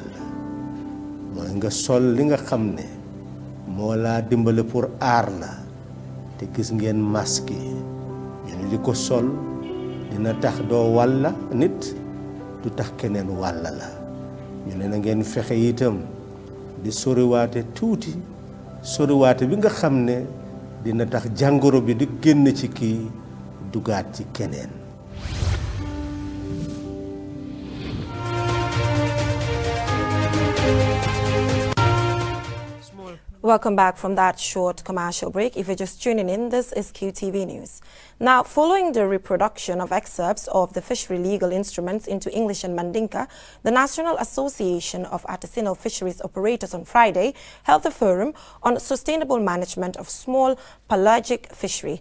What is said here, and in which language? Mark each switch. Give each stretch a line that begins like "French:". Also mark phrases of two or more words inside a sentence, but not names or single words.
Wolof: mooy nga sol li nga xam ne moo laa dimbale pour aar la te gis ngeen masque yi ñu ne di ko sol dina tax doo wàlla nit du tax keneen wàlla la ñu ne na ngeen fexe itam di soriwaate tuuti soriwaate bi nga xam ne dina tax jàngoro bi di génn ci kii dugaat ci keneen.
English: Welcome back from that short commercial break. If you're just tuning in, this is QTV News. Now, following the reproduction of excerpts of the fishery legal instruments into English and Mandinka, the National Association of Artisanal Fisheries Operators on Friday held a forum on sustainable management of small pelagic fishery.